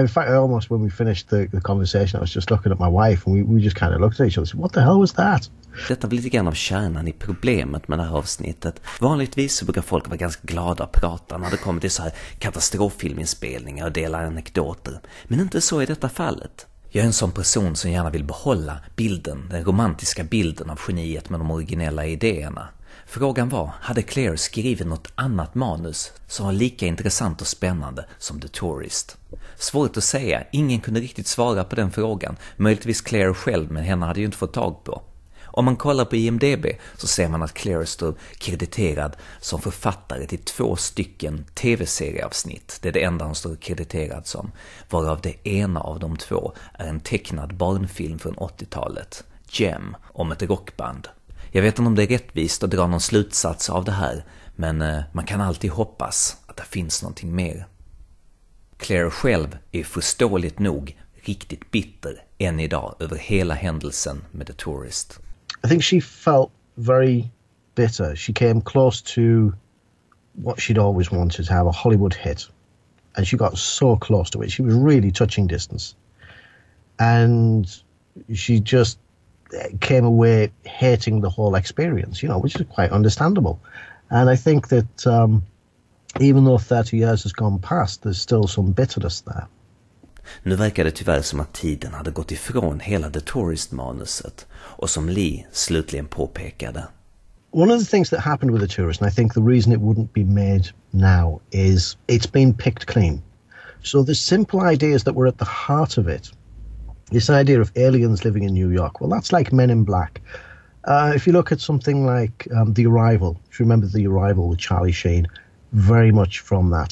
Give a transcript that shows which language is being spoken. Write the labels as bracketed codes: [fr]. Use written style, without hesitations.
[en] In fact, almost when we finished the conversation, I was just looking at my wife, and we just kind of looked at each other and said, "What the hell was that?" [sv] Detta blir lite grann av kärnan i problemet med det här avsnittet. Vanligtvis så brukar folk vara ganska glada att prata när det kommer till så här katastroffilminspelningar och dela anekdoter. Men inte så i detta fallet. Jag är en sån person som gärna vill behålla bilden, den romantiska bilden av geniet med de originella idéerna. Frågan var, hade Clair skrivit något annat manus som var lika intressant och spännande som The Tourist? Svårt att säga, ingen kunde riktigt svara på den frågan, möjligtvis Clair själv, men henne hade ju inte fått tag på. Om man kollar på IMDb så ser man att Clair står krediterad som författare till 2 stycken tv-serieavsnitt. Det är det enda hon står krediterad som, varav det ena av de 2 är en tecknad barnfilm från 80-talet, Gem, om ett rockband. Jag vet inte om det är rättvist att dra någon slutsats av det här, men man kan alltid hoppas att det finns någonting mer. Clair själv är förståeligt nog riktigt bitter än idag över hela händelsen med The Tourist. [en] I think she felt very bitter. She came close to what she'd always wanted, to have a Hollywood hit. And she got so close to it. She was really touching distance. And she just came away hating the whole experience, you know, which is quite understandable. And I think that even though 30 years has gone past, there's still some bitterness there. [sv] Nu verkar det tyvärr som att tiden hade gått ifrån hela The Tourist-manuset, och som Lee slutligen påpekade. [en] One of the things that happened with The Tourist, and I think the reason it wouldn't be made now, is it's been picked clean. So the simple ideas that were at the heart of it, this idea of aliens living in New York, well, that's like Men in Black. If you look at something like The Arrival, if you remember The Arrival with Charlie Sheen, very much from that.